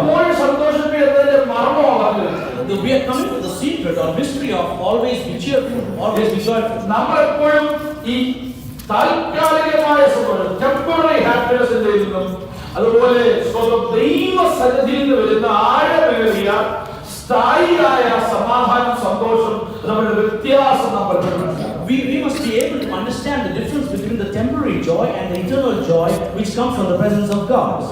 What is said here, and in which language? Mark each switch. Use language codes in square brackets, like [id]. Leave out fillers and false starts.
[ml] എപ്പോഴും സന്തോഷിപ്പിക്കുന്നതിന്റെ മർമ്മമാണ്. [en] We are coming to the secret or mystery of always be cheerful, always be joyful. [ml] നമ്മളെപ്പോഴും ഈ താൽക്കാലികമായ സന്തോഷം, [en] temporary ഹാപ്പിനെസിന്റെ [ml] നിന്നും അതുപോലെ ദൈവസന്നിധിയിൽ നിന്ന് വരുന്ന ആഴമേറിയ സ്ഥായിയായ സമാധാനം, സന്തോഷം, നമ്മുടെ വ്യത്യാസം നമ്മൾ [en] We must be able to understand the difference between the temporary joy and the eternal joy which comes from the presence of God.